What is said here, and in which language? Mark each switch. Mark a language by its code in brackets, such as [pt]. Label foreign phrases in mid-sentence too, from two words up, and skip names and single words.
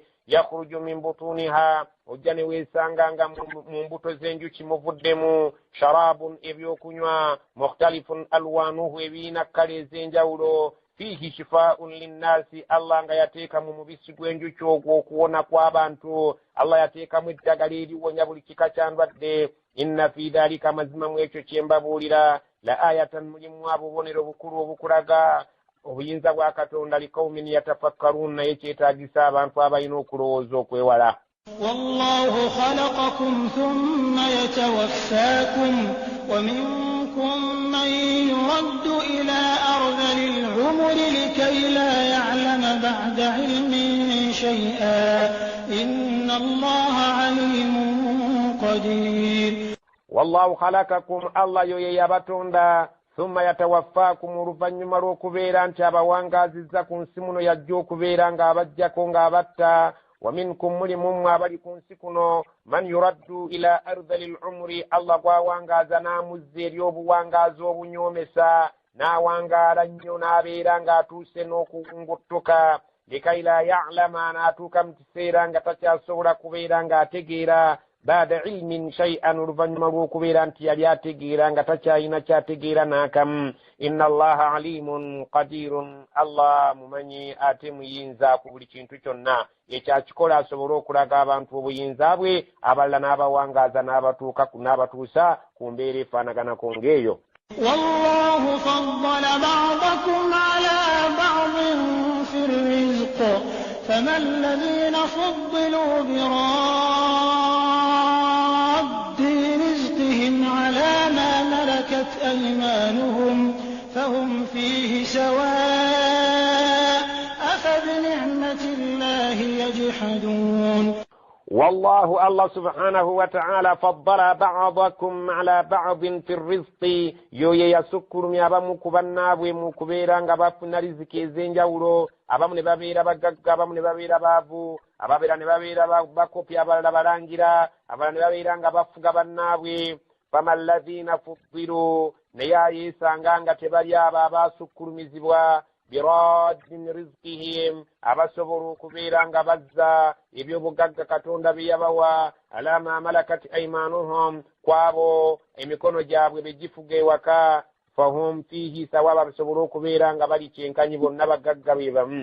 [ar] يخرج من بطونها [lg] ojja ne weesanganga mu mbuto z'enjuki muvuddemu sharabun ebyokunywa [ar] مختلف ألوانه [lg] ebiina kkala ez'enjawulo [ar] فيه شفاء للناس [lg] Allah nga yateekamu mubisi gw'enjuki ogwo okuwona kw'abantu. Allah yateekamu eddagala eriwonya buli kika kya ndwadde. [ar] إن في ذلك [lg] mazima mu ekyo kye mbabuulira [ar] لآيات [lg] mulimu obubonero bukulu obukulaga obuyinza bwa Katonda [ar] لقوم يتفكرون [lg] naye kyetaagisa abantu abalina okulowooza okwewala. [ar] والله خلقكم ثم يتوفاكم و منكم من يرد إلى أرذل العمر لكي لا يعلم بعد علم شيئا إن الله عليم قدير. والله خلقكم [lg] Allah yoye yabatonda [ar] ثم يتوفاكم [lg] oluvannyuma lw'okubeera nti abawangaazizza ku nsi muno yajja okubeera ng'abajjako ng'abatta. [ar] و منكم [lg] mulimu mmwe abali ku nsi kuno [ar] من يرد إلى أرذل العمر [lg] Allah gw'awangaaza n'amuzza eri obuwangaazi obunyoomesa n'awangaala nnyo n'abeera ng'atuuse n'okunguttuka [ar] لكي لا يعلم [lg] n'atuuka mu kiseera nga takyasobola kubeera ng'ategeera [ar] بعد علم شيئا [lg] oluvannyuma lw'okubeera nti yali ategeera nga takyalina kyategeera n'akamu. [ar] إن الله عليم قدير [lg] Allah mumanyi ate muyinza ku buli kintu kyonna ekyakikola asobole okulaga abantu obuyinza bwe abalala n'abawangaaza n'abatuusa ku mbeera efaanaganako ng'eyo. [ar] والله فضل بعضكم على بعض في الرزق فما الذين فضلوا على ما ملكت أيمانهم فهم فيه سواء أفبنعمة الله يجحدون. والله الله سبحانه وتعالى فضل بعضكم على بعض في الرزق [lg] yoye yasukkulumya abamu ku bannaabwe mu kubeera nga bafuna riziki ez'enjawulo. abamu ne babeera bagagga, abamu ne babeera baavu, ababeera ne babeera bakopya, abalala balangira, abalala ne babeera nga bafuga bannaabwe. [ar] فما الذين فضلوا [lg] naye ayeesanga nga tebali abo abaasukkulumizibwa [ar] برادي رزقهم [lg] abasobola okubeera nga bazza ebyobugagga Katonda bye yabawa [ar] على ما ملكت أيمانهم [lg] kwabo emikono gyabwe begifuga ewaka [ar] فهم فيه سواء [lg] basobola okubeera nga bali kyenkanyi bonna bagagga be bamu.